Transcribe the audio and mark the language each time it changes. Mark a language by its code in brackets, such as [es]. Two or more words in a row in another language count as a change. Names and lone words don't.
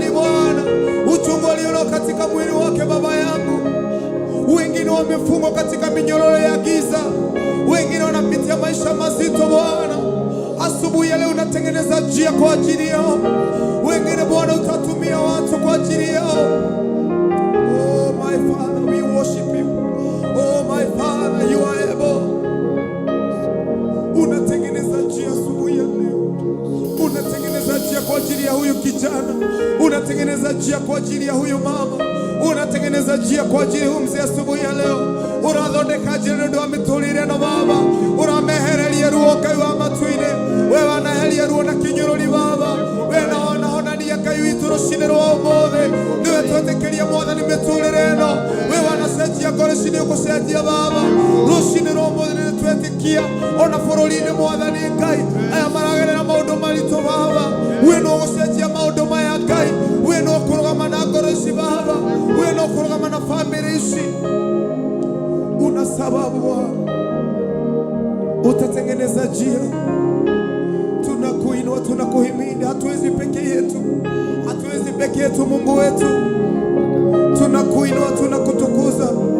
[sw] Bwana, uchungu alionao katika mwili wake, Baba yangu, wengine wamefungwa katika minyororo ya giza, wengine wanapitia maisha mazito. Bwana, asubuhi ya leo unatengeneza njia kwa ajili yao. Wengine Bwana utatumia watu kwa ajili yao. [en] Oh my Father, we worship you. Oh my Father, you are able. [sw] Unatengeneza njia asubuhi ya leo, unatengeneza njia kwa ajili ya huyu kijana, unatengeneza njia kwa ajili ya huyu mama, unatengeneza njia kwa ajili ya huyu mzee asubuhi ya leo. [ki] Urathondeka njĩra nĩũndũ wa mĩtũrĩre ĩno Baba, ũramehereria ruo Ngai wa matu-inĩ, we wanaheria ruo na kĩnyũrũri Baba, we wanahonania Ngai witũ rũciinĩ rwa ũmũthĩ. Nĩwe twetĩkĩria Mwathani mĩtũrĩre ĩno, we wanacenjia ngoro ici nĩ ũgũcenjia Baba. Rũciinĩ rwa ũmũthĩ nĩ twetĩkia ona bũrũri-inĩ Mwathani Ngai, aya maragerera maũndũ maritũ Baba, we nĩ ũgũcenjia maũndũ maya Ngai, we nĩ ũkũrũgama na ngoro ici Baba, we nĩ ũkũrũgama na bamĩrĩ ici. [sw] Una sababu Bwana, utatengeneza njia. Tunakuinua, tunakuhimidi. Hatuwezi peke yetu, hatuwezi peke yetu Mungu wetu. Tunakuinua, tunakutukuza.